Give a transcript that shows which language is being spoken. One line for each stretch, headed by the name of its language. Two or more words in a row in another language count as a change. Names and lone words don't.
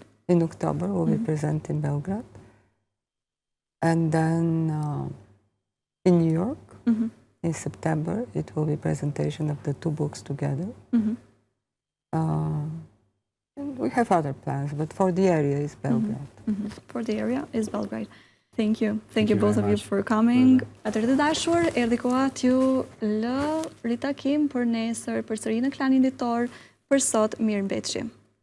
English: In October, we'll be present in Belgrade. And then in New York, in September, it will be presentation of the 2 books together. And we have other plans, but for the area is Belgrade. For the area is Belgrade. Thank you. Thank you both of you for coming.
Albanian: Atëherë të dashur, erdhi koha t'ju lë ritakim për nesër përsëri në Klani Ditor. Për sot, mirëmbëjtje.